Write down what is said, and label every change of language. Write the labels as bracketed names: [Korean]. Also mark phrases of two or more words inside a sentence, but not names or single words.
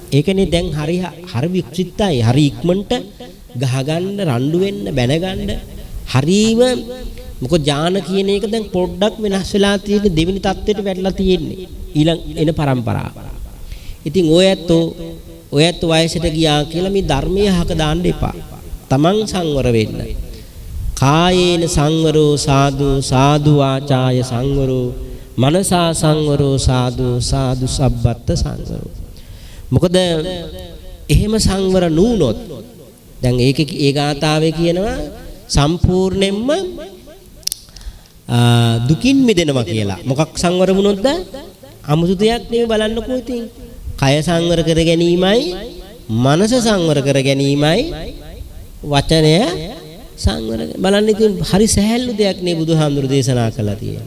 [Sinhala] ඒකනේ දැන් හරි වික්ෂිප්තයි, හරි ඉක්මනට ගහගන්න, රණ්ඩු වෙන්න, බැනගන්න හරීම මොකද ඥාන කියන එක දැන් පොඩ්ඩක් වෙනස් වෙලා තියෙන දෙවෙනි தත්වෙට වැටලා තියෙන්නේ ඊළඟ එන પરම්පරාව. ඉතින් ඔයත් වයසට ගියා කියලා මේ ධර්මයේ හක දාන්න එපා. තමන් සංවර වෙන්න. [Pali] කායේන සංවරෝ සාදු සාදු වාචාය සංවරෝ මනසා සංවරෝ සාදු සාදු සබ්බත් සංවරෝ. [Sinhala] මොකද එහෙම සංවර නුනොත් දැන් ඒ ගාථාවේ කියනවා සම්පූර්ණයෙන්ම දුකින් මිදෙනවා කියලා. මොකක් සංවර වුණොත්ද? අමුතු දෙයක් නෙවෙයි බලන්නකෝ ඉතින්. කය සංවර කර ගැනීමයි, මනස සංවර කර ගැනීමයි, වචනය සංවර බලන්න ඉතින් හරි සහැල්ලු දෙයක් නේ බුදුහාමුදුරු දේශනා කළා තියෙන්නේ.